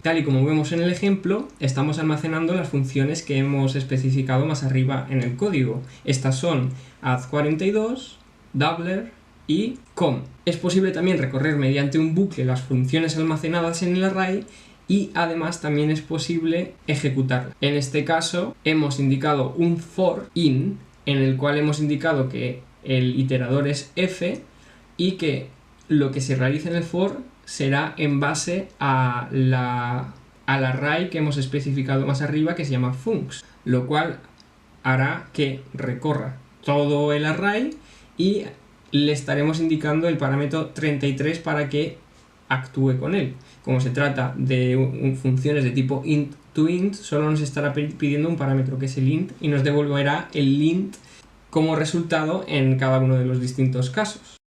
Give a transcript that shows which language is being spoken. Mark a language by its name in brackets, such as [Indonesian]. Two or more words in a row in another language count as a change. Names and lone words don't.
[Spanish] Tal y como vemos en el ejemplo, estamos almacenando las funciones que hemos especificado más arriba en el código. Estas son add42, doubler y com. Es posible también recorrer mediante un bucle las funciones almacenadas en el array y además también es posible ejecutarlas. En este caso hemos indicado un [English] for in [Spanish] en el cual hemos indicado que el iterador es f y que lo que se realice en el for será en base al array que hemos especificado más arriba, que se llama funcs, lo cual hará que recorra todo el array y le estaremos indicando el parámetro 33 para que actúe con él. Como se trata de funciones de tipo [English] int to int, [Spanish] solo nos estará pidiendo un parámetro que es el int y nos devolverá el int como resultado en cada uno de los distintos casos.